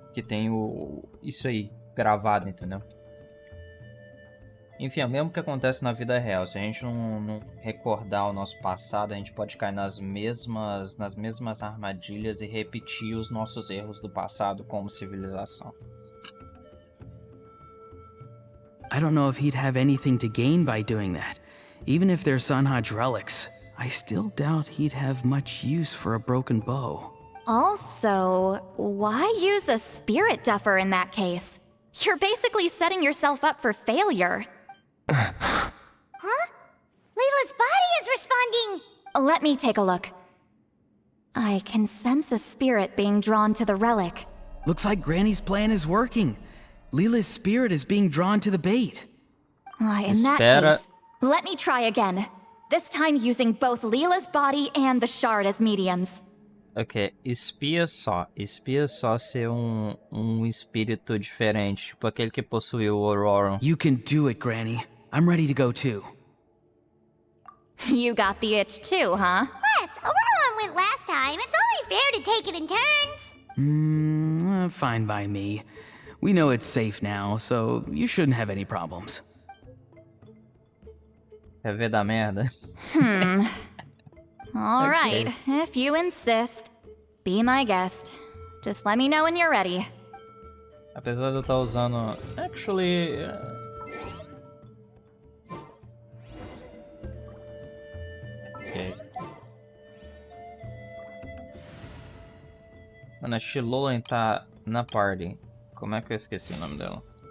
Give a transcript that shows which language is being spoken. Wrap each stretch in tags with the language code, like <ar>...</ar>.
<pt>Que tem isso aí, gravado, entendeu? Enfim, é o mesmo que acontece na vida real. Se a gente não recordar o nosso passado, a gente pode cair nas mesmas armadilhas e repetir os nossos erros do passado como civilização.</pt> <en>I don't know if he'd have anything to gain by doing that. Even if they're Sanhaj relics, I still doubt he'd have much use for a broken bow. Also, why use a spirit duffer in that case? You're basically setting yourself up for failure. Huh? Layla's body is responding! Let me take a look. I can sense a spirit being drawn to the relic. Looks like Granny's plan is working. Leela's spirit is being drawn to the bait. In that case, let me try again. This time using both Leela's body and the shard as mediums.</en> <pt>Ok, espia só ser um espírito diferente, tipo aquele que possuiu o Auron.</pt> <en>You can do it, Granny. I'm ready to go too. You got the itch too, huh? Plus, Auron went last time. It's only fair to take it in turns. Fine by me. We know it's safe now, so you shouldn't have any problems.</en> <pt>Quer ver da merda?</pt> <en>All right, if you insist. Be my guest. Just let me know when you're ready.</en> <pt>Apesar de eu estar usando...</pt> <en>Actually... Ok.</en> <pt>Mano, a Shilolen tá na party. Como é que eu esqueci o nome dela?</pt>